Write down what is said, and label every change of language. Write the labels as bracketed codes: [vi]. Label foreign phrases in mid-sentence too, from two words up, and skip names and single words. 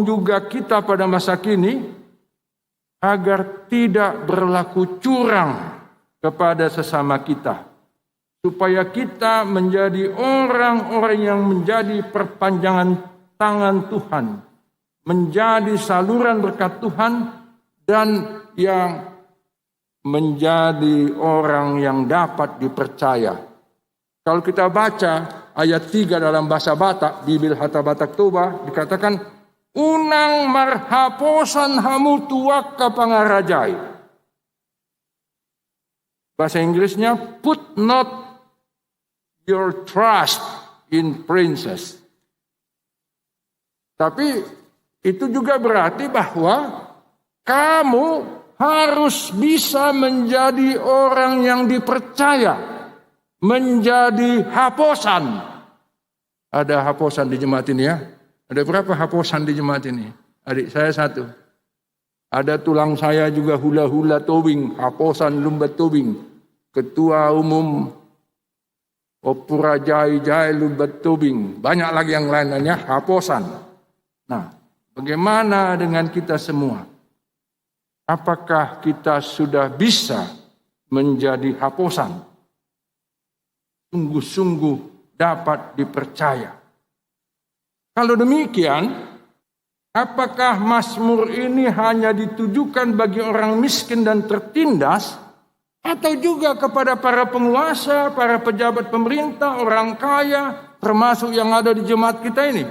[id] juga kita pada masa kini agar tidak berlaku curang kepada sesama kita, supaya kita menjadi orang-orang yang menjadi perpanjangan tangan Tuhan, menjadi saluran berkat Tuhan dan yang menjadi orang yang dapat dipercaya. Kalau kita baca ayat 3 dalam bahasa Batak, Bibil Hata Batak Toba, dikatakan, [bbc] unang marhaposan hamu tuak ka pangarajai. [id] Bahasa Inggrisnya, [en] put not your trust in princes. [id] Tapi itu juga berarti bahwa kamu harus bisa menjadi orang yang dipercaya, menjadi haposan. Ada haposan di jemaat ini ya? Ada berapa haposan di jemaat ini? Adik saya satu. Ada tulang saya juga hula-hula tobing, haposan lumbat tobing. Ketua umum Opura Jai lumbat tobing. Banyak lagi yang lainnya haposan. Nah, bagaimana dengan kita semua? Apakah kita sudah bisa menjadi haposan? Sungguh-sungguh dapat dipercaya. Kalau demikian, apakah Mazmur ini hanya ditujukan bagi orang miskin dan tertindas, atau juga kepada para penguasa, para pejabat pemerintah, orang kaya, termasuk yang ada di jemaat kita ini?